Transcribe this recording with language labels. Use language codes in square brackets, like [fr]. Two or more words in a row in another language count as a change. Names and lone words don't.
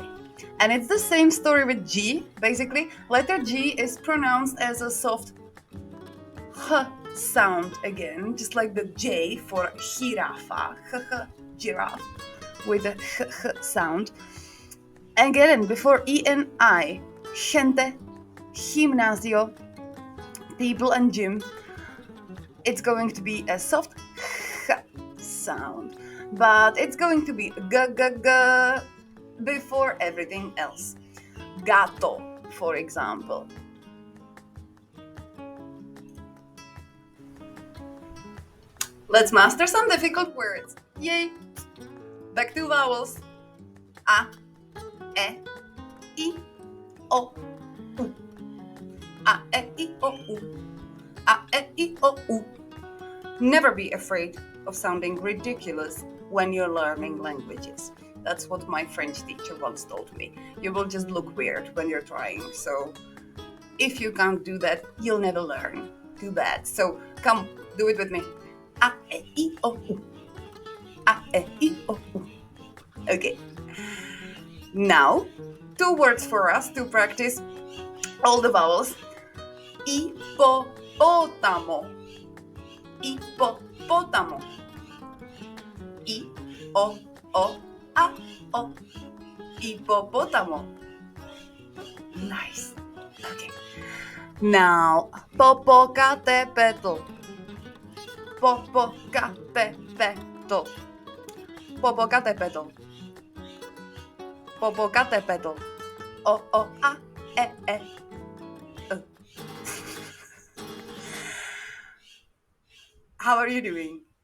[en] And it's the same story with G. Basically, letter G is pronounced as a soft H sound again, just like the J for jirafa, giraffe, with a H sound. Again, before E and I, [es] gente, gimnasio, [en] people and gym, it's going to be a soft H sound. But it's going to be g, g, g before everything else. Gato, for example. Let's master some difficult words. Yay! Back to vowels. [es] A, E, I, O, U. A, E, I, O, U. A, E, I, O, U. [en] Never be afraid of sounding ridiculous when you're learning languages. That's what my French teacher once told me. You will just look weird when you're trying. So if you can't do that, you'll never learn. Too bad. So come, do it with me. A, E, I, O, U. [es] A, E, I, O, U. [en] Okay. Now, 2 words for us to practice all the vowels. [es] Hippopotamo. Hippopotamo. I, O, A, O. Hippopotamo. [en] Nice. Okay. Now, Popocatépetl. Popocatépetl. Popocatépetl. Popocatépetl. [es] O, A, E, E. [en] How are you doing?